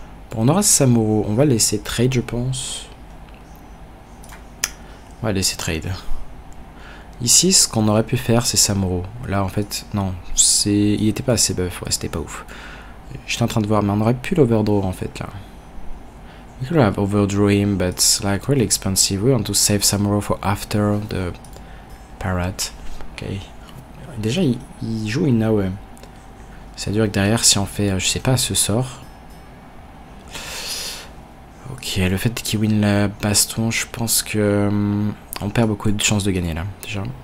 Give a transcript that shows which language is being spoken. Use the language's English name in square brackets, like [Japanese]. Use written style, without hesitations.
[French] Bon, on aura Samuro, on va laisser trade je pense. On va laisser trade. Ici, ce qu'on aurait pu faire, c'est Samuro. Là, en fait, non, il était pas assez buff, ouais, c'était pas ouf. J'étais en train de voir, mais on aurait pu l'overdraw en fait là. [English] We could have overdraw him, but it's like really expensive. We want to save Samuro for after the Parrot. [French] Ok. Déjà, il joue une AOE. C'est-à-dire que derrière, si on fait, je sais pas, ce sort. Ok, le fait qu'il win la baston, je pense que on perd beaucoup de chances de gagner là, déjà.